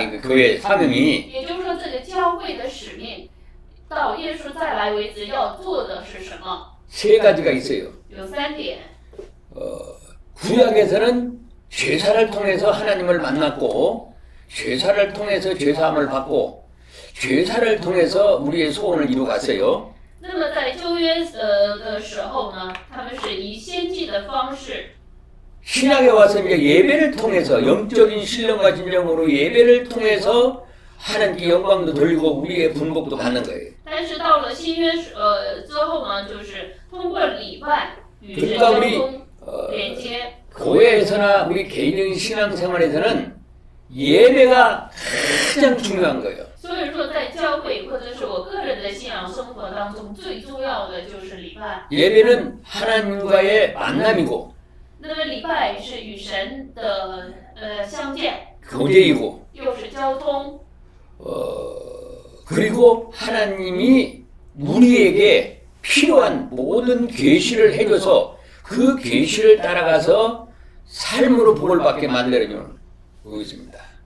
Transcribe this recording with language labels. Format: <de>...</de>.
<ko>이거 교회 사명이</ko> <zh>也就是说，这个教会的使命，到耶稣再来为止要做的是什么？</zh> <ko>세 가지가 있어요.</ko> <zh>有3点。</zh> <ko>구약에서는 제사를 통해서 하나님을 만났고 제사를 통해서 죄사함을 받고 제사를 통해서 우리의 소원을 이루갔어요.</ko> <zh>那么在旧约的时候呢，他们是以先祭的方式。</zh> <ko>신약에 와서 이제 예배를 통해서 영적인 신령과 진정으로 예배를 통해서 하나님께 영광도 돌리고 우리의 분복도 받는 거예요.</ko> <zh>但是到了新约之后呢，就是通过礼拜与神</zh> <ko>그러니까</ko> <zh>交</zh> <ko>우리</ko> <zh>通连接。</zh> <ko>교회에서나 우리 개인적인 신앙생활에서는 예배가 가장 중요한 거예요.</ko> <zh>所以说，在教会或者是我个人的信仰生活当中，最重要的就是礼拜。</zh> <ko>예배는 하나님과의 만남이고</ko> <zh>那么礼拜是与神的相见，</zh> <ko>교제이고</ko> <zh>又是交通。</zh> <ko>그리고 하나님이 우리에게 필요한 모든 계시를 해줘서 그 계시를 따라가서 삶으로 복을 받게 만들어주는 것입니다.</ko>